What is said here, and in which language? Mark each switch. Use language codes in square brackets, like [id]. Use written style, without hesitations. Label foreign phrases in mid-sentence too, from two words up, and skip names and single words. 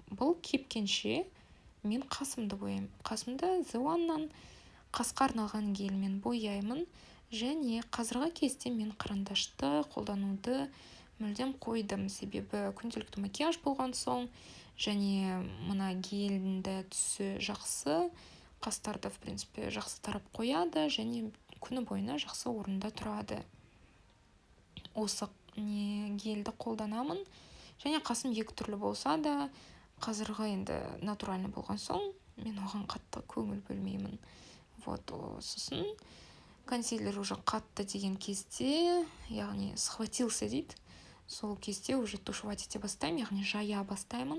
[kk] Бұл кепкенше мен қасымды бояймын. Қасымды The One-нан қасқа арналған гельмен бояймын, және қазіргі кезде мен қарандашты қолдануды мүлдем қойдым, себебі күнделікті макияж болған соң және мына гельді түсі жақсы, қастарды [ru] в принципе [kk] жақсы тарап қояды және күні бойына жақсы орында тұрады. Осы гельді қолданамын, және қасым екі түрлі болса да, қазіргі енді натуральный болған соң мен оған қатты көңіл бөлмеймін. Сосын консилер уже қатты деген кезде, яғни схватился дейді, сол кезде уже тушевать ете бастаймын, яғни жая бастаймын.